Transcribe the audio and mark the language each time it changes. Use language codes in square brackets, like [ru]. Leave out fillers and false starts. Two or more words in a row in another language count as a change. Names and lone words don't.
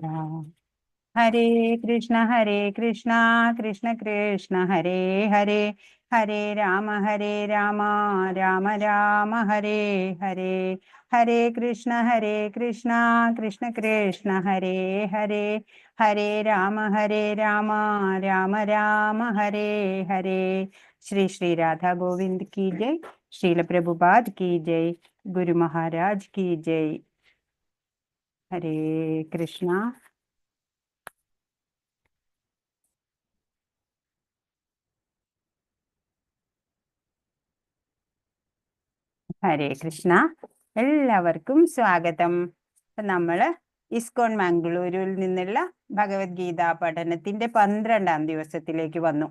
[sa] ഹരേ കൃഷ്ണ കൃഷ്ണ കൃഷ്ണ ഹരേ ഹരേ ഹരേ രാമ രാമ രാമ ഹരേ ഹരേ. ഹരേ കൃഷ്ണ കൃഷ്ണ കൃഷ്ണ ഹരേ ഹരേ ഹരേ രാമ രാമ രാമ ഹരേ ഹരേ. [hi] ശ്രീ ശ്രീ രാധാ ഗോവിന്ദ് की जय. श्रील प्रभुपाद की जय. गुरु महाराज की जय. हरे कृष्णा. [ml] ഹരേ കൃഷ്ണ. എല്ലാവർക്കും സ്വാഗതം. നമ്മള് ഇസ്കോൺ മംഗളൂരുവിൽ നിന്നുള്ള ഭഗവത്ഗീത പഠനത്തിന്റെ 12ാം ദിവസത്തിലേക്ക് വന്നു.